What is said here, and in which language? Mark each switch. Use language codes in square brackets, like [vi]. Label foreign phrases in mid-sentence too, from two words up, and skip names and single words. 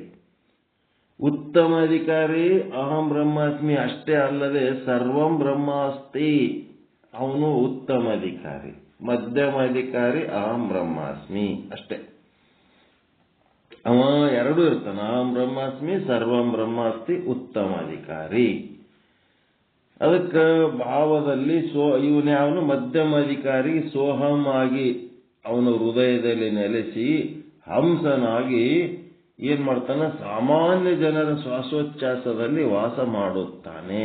[kn] ಉತ್ತಮ ಅಧಿಕಾರಿ [sa] ಅಹಂ ಬ್ರಹ್ಮಾಸ್ಮಿ [kn] ಅಷ್ಟೇ ಅಲ್ಲದೆ [sa] ಸರ್ವಂ ಬ್ರಹ್ಮಾಸ್ತಿ, [kn] ಅವನು ಉತ್ತಮ ಅಧಿಕಾರಿ. ಮಧ್ಯಮ ಅಧಿಕಾರಿ [sa] ಅಹಂ ಬ್ರಹ್ಮಾಸ್ಮಿ [kn] ಅಷ್ಟೇ. ಅವ ಎರಡೂ ಇರ್ತಾನ, [sa] ಅಹಂ ಬ್ರಹ್ಮಾಸ್ಮಿ ಸರ್ವಂ ಬ್ರಹ್ಮಾಸ್ತಿ, [kn] ಉತ್ತಮ ಅಧಿಕಾರಿ. ಅದಕ್ಕೆ ಭಾವದಲ್ಲಿ ಇವನೇ ಅವನು ಮಧ್ಯಮ ಅಧಿಕಾರಿ ಸೋಹಂ ಆಗಿ ಅವನು ಹೃದಯದಲ್ಲಿ ನೆಲೆಸಿ ಹಂಸನಾಗಿ ಏನ್ ಮಾಡ್ತಾನೆ? ಸಾಮಾನ್ಯ ಜನರ ಶ್ವಾಸೋಚ್ಛ್ವಾಸದಲ್ಲಿ ವಾಸ ಮಾಡುತ್ತಾನೆ.